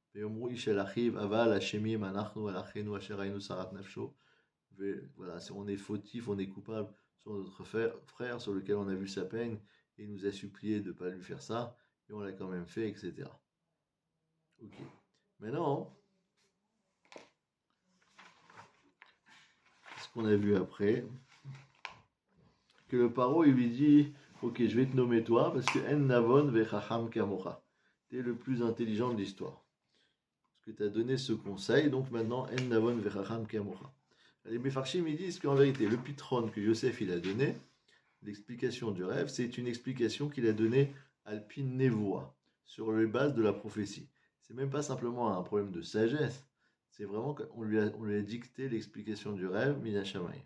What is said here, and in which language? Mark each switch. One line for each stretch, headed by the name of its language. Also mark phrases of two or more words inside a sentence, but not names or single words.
French: Voilà, on est fautif, on est coupable sur notre frère sur lequel on a vu sa peine et il nous a supplié de ne pas lui faire ça, et on l'a quand même fait, etc. Ok. Maintenant, ce qu'on a vu après, que le paro il lui dit ok, je vais te nommer toi parce que
Hebrew: אין נבון וחכם כמוך,
French: tu es le plus intelligent de l'histoire. Parce que tu as donné ce conseil, donc maintenant
Hebrew: אין נבון וחכם כמוך.
French: Les Mefarshim ils disent qu'en vérité, le pitron que Yosef il a donné, l'explication du rêve, c'est une explication qu'il a donnée
Hebrew: על פי נבואה,
French: sur les bases de la prophétie. C'est même pas simplement un problème de sagesse, c'est vraiment qu'on lui a dicté l'explication du rêve,
Hebrew: מן השמיים.